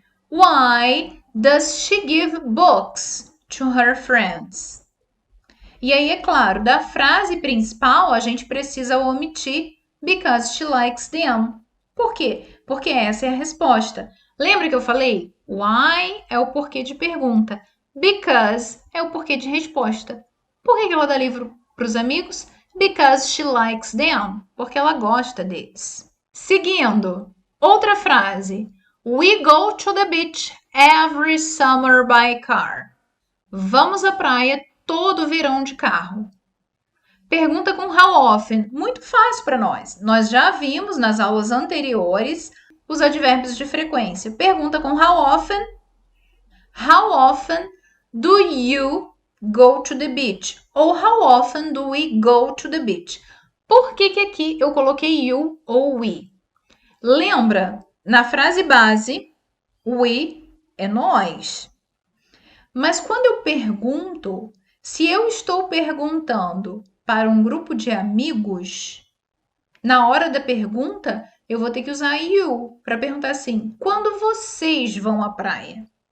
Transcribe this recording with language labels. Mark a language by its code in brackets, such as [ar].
[en] Why does she give books to her friends? [pt] E aí, é claro, da frase principal a gente precisa omitir because she likes them. Por quê? Porque essa é a resposta. Lembra que eu falei? Why é o porquê de pergunta. Because é o porquê de resposta. Por que ela dá livro para os amigos? [en] Because she likes them. Porque ela gosta deles. [pt] Seguindo, outra frase. [en] We go to the beach every summer by car. [pt] Vamos à praia todo verão de carro. Pergunta com how often. Muito fácil para nós. Nós já vimos nas aulas anteriores os advérbios de frequência. Pergunta com how often. [en] How often do you go to the beach? Ou how often do we go to the beach? [pt] Por que aqui eu coloquei you ou we? Lembra, na frase base, we é nós. Mas quando eu pergunto, se eu estou perguntando para um grupo de amigos, na hora da pergunta, eu vou ter que usar you para perguntar assim: quando vocês vão à praia?